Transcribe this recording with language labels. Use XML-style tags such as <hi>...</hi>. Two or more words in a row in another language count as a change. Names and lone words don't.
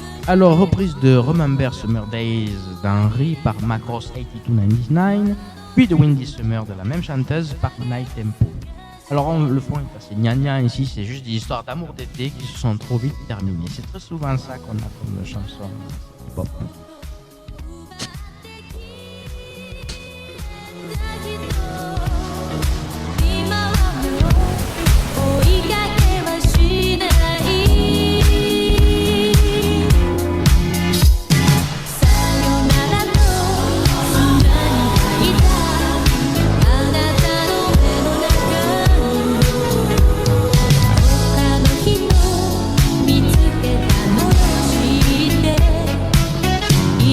<fr>Alors, reprise de Remember Summer Days d'Henry par Macross 8299, puis de Windy Summer de la même chanteuse par Night Tempo. Alors, le fond est assez gna ici, c'est juste des histoires d'amour d'été qui se sont trop vite terminées. C'est très souvent ça qu'on a comme chanson hip-hop.</fr> <ja>今はもう追いかけはしないさよならと砂に書いたあなたの目の中に他の人見つけたのよ知って</ja>